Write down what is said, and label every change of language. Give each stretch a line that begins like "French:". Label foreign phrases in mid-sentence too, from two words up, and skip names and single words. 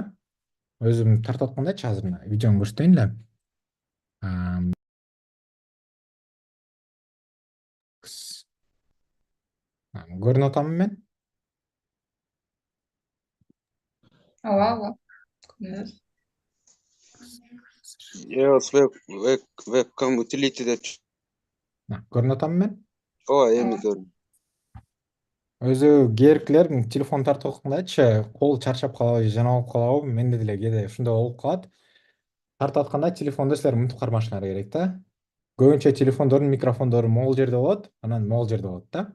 Kyrgyz: Өзүм тартып аткандачы азыр мына видеону көрсөтөйүн эле. Көрүнүп атамбы мен? ооба ооба. Күнүбүз.
English: Yes, webcam utility деп.
Kyrgyz: Көрүнүп атамбы мен? Ооба, эми көрүн. Өзү кээкилер телефон тартып аткандачы кол чарчап калабы же жана болуп калабы, менде деле кээде ушундай болуп калат. Тартып атканда телефонду силер мынтип кармашыңар керек да. Көбүнчө телефондордун микрофондору могул жерде болот, анан могул жерде болот да.